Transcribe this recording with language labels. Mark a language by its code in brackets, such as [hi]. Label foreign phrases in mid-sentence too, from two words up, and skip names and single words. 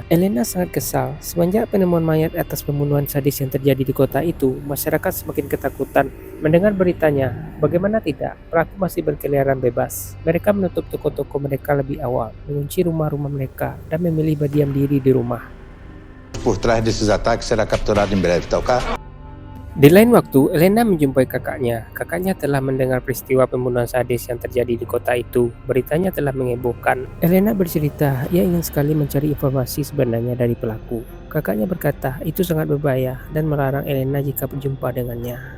[id] Elena sangat kesal. Semenjak penemuan mayat atas pembunuhan sadis yang terjadi di kota itu, masyarakat semakin ketakutan. Mendengar beritanya, bagaimana tidak, pelaku masih berkeliaran bebas. Mereka menutup toko-toko mereka lebih awal, mengunci rumah-rumah mereka, dan memilih berdiam diri di rumah. [pt] Por trás desses ataques será capturado em breve, tá ok? [id] Di lain waktu, Elena menjumpai kakaknya. Kakaknya telah mendengar peristiwa pembunuhan sadis yang terjadi di kota itu. Beritanya telah mengebohkan. Elena bercerita, ia ingin sekali mencari informasi sebenarnya dari pelaku. Kakaknya berkata, itu sangat berbahaya dan melarang Elena jika berjumpa dengannya.